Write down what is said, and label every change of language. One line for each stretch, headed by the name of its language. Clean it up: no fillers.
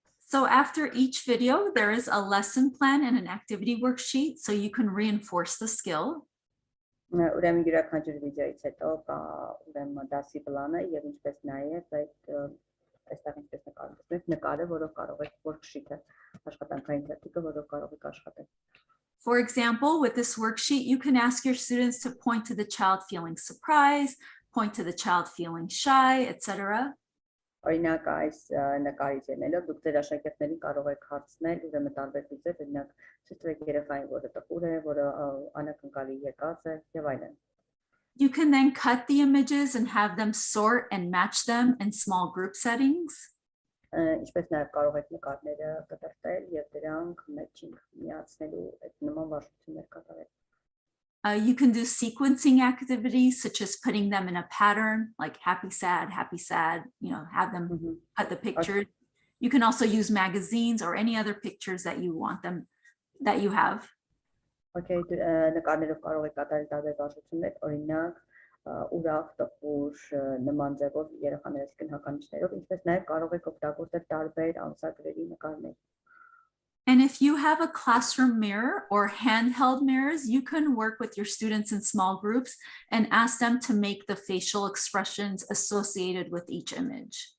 English: So after each video, there is a lesson plan and an activity worksheet so you can reinforce the skill.
Armenian: Ուրեմն յուրաքանչյուր վիդեոից հետո կա ուրեմն դասի պլանը եւ ինչպես նաեւ այդ այստեղ ինչպես նկարը, որով կարող եք worksheet-ը աշխատանքային թերթիկը, որով կարող եք աշխատել։
English: For example, with this worksheet, you can ask your students to point to the child feeling surprised, point to the child feeling shy, etc.
Armenian: Օրինակ այս նկարից ելնելով դուք ձեր աշակերտներին կարող եք հարցնել ուրեմն տարբեր ֆիզեր, օրինակ ցույց տվեք երեխային, որը տխուր է, որը անակնկալի եկած է եւ այլն։
English: You can then cut the images and have them sort and match them in small group settings.
Armenian: Ինչպես նաեւ կարող եք նկարները կտրտել եւ դրանք matching միացնելու այդ նման վարժություններ կատարել։
English: You can do sequencing activities such as putting them in a pattern like happy, sad, have them cut the pictures. You can also use magazines or any other pictures that you want them, that you have.
Armenian: Okay, նկարներով կարող եք կատարել տարբեր վարժություններ, օրինակ ուրախ, տխուր, նման ձևով երեխաների գնահատանիշներով, ինչպես նաև կարող եք օգտագործել տարբեր ամսագրերի նկարներ։
English: And if you have a classroom mirror or handheld mirrors, you can work with your students in small groups and ask them to make the facial expressions associated with each image.